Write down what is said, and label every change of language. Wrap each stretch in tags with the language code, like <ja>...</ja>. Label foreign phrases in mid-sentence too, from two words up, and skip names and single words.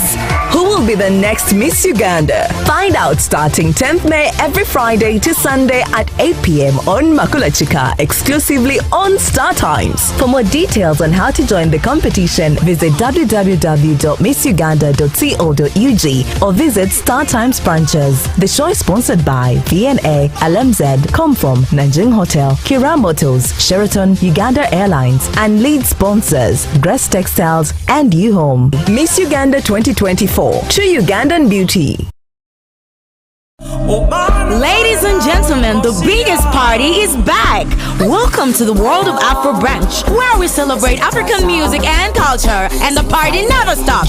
<en>Who will be the next Miss Uganda? Find out starting 10th May every Friday to Sunday at 8 p.m. on Makulachika, exclusively on Star Times. For more details on how to join the competition, visit www.missuganda.co.ug or visit Star Times branches. The show is sponsored by VNA, LMZ, Comform, Nanjing Hotel, Kira Motors, Sheraton, Uganda Airlines, and lead sponsors Grace Textiles and U-Home. Miss Uganda 2024, true Ugandan beauty. Ladies and gentlemen, the biggest party is back. Welcome to the World of Afro Branch, where we celebrate African music and culture, and the party never stops.</en>